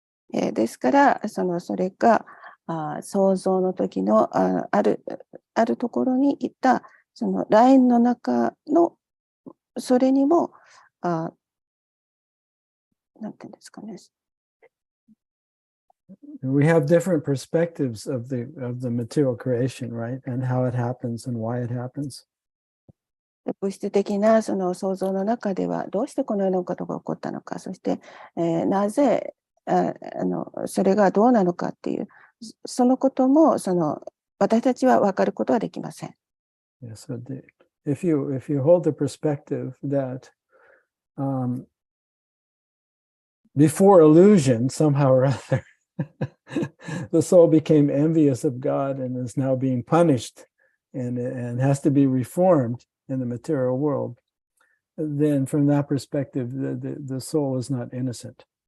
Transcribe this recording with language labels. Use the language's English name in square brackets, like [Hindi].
[Japanese] ですから、それが創造の時のあるところにいたそのラインの中のそれにもなんていうんですかね。 [English] We have different perspectives of the material creation, right? And how it happens and why it happens. [Japanese] 物質的なその創造の中ではどうしてこのようなことが起こったのか、そして、なぜそれがどうなのかっていうそのことも私たちは分かることはできません。 [English] Yeah, so if you hold the perspective that before illusion, somehow or other, the soul became envious of God and is now being punished and has to be reformed in the material world, then from that perspective, the soul is not innocent.